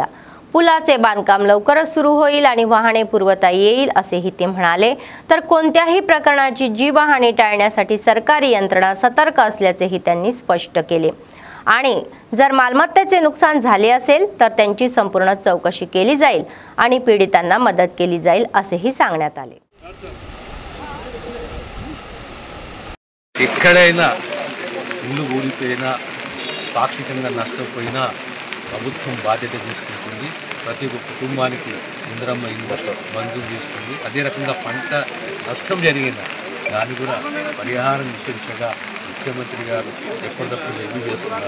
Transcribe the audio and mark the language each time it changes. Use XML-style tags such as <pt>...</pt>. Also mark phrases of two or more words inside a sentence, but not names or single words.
<mr>पुलाचे बांधकाम लवकरच सुरू होईल आणि वाहने पुरवता येईल असेही ते म्हणाले। तर कोणत्याही प्रकारची जीवहानी टाळण्यासाठी सरकारी यंत्रणा सतर्क असल्याचेही त्यांनी स्पष्ट केले। आणि जर मालमत्तेचे नुकसान झाले असेल तर त्यांची संपूर्ण चौकशी केली जाईल आणि पीडितांना मदत केली जाईल असेही सांगण्यात आले।</mr> <te>ఎక్కడైనా ఇల్లు ఊడిపోయినా పాక్షికంగా నష్టపోయినా ప్రభుత్వం బాధ్యత తీసుకుంటుంది। ప్రతి ఒక్క కుటుంబానికి ఇందిరమ్మ ఇల్లు మంజూరు చేస్తుంది। అదే రకంగా పంట నష్టం జరిగిన దాన్ని కూడా పరిహారం దిశగా ముఖ్యమంత్రి గారు ఎప్పటికప్పుడు రివ్యూ చేస్తున్నారు।</te>